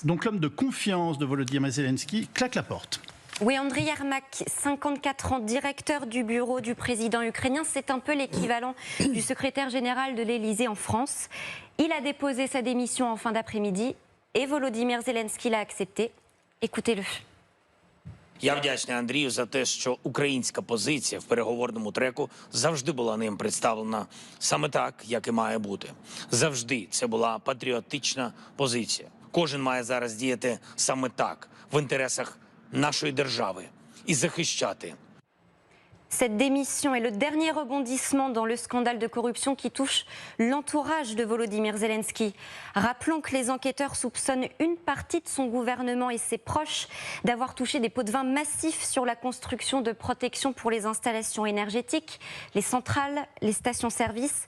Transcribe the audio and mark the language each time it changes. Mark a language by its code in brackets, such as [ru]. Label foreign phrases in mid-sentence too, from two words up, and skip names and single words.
[fr] Donc l'homme de confiance de Volodymyr Zelensky claque la porte. Oui, Andriy Yermak, 54 ans, directeur du bureau du président ukrainien, c'est un peu l'équivalent du secrétaire général de l'Élysée en France. Il a déposé sa démission en fin d'après-midi et Volodymyr Zelensky l'a accepté. Écoutez-le. [uk] Я вдячний Андрію за те, що українська позиція в переговорному треку завжди була ним представлена саме так, як і має бути. Завжди це була патріотична позиція. Кожен має зараз діяти саме так, в інтересах нашої держави і захищати. [fr] Cette démission est le dernier rebondissement dans le scandale de corruption qui touche l'entourage de Volodymyr Zelensky. Rappelons que les enquêteurs soupçonnent une partie de son gouvernement et ses proches d'avoir touché des pots de vin massifs sur la construction de protection pour les installations énergétiques, les centrales, les stations-service.